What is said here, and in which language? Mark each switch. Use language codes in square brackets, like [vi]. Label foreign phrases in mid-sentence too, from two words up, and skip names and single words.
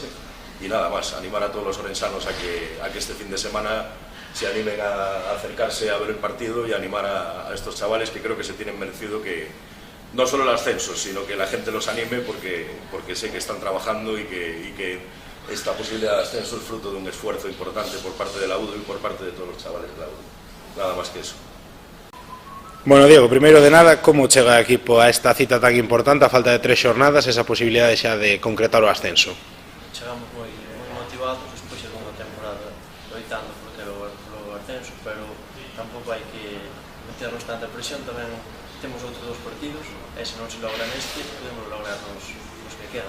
[es] Y nada más, animar a todos los orensanos a que este fin de semana se animen a acercarse a ver el partido y animar a estos chavales que creo que se tienen merecido que no solo el ascenso, sino que la gente los anime porque sé que están trabajando y que esta posibilidad de ascenso es fruto de un esfuerzo importante por parte de la UDO y por parte de todos los chavales de la UDO. Nada más que eso. Bueno, Diego, [gl] primeiro de nada, como chega o equipo a esta cita tan importante, a falta de 3 xornadas, esa posibilidade xa de concretar o ascenso? Chegamos moi motivados despois de unha temporada loitando polo ascenso, pero tampouco hai que meternos tanta presión. Tamén temos outros 2 partidos e se non se logra neste, podemos lograr nos que quedan.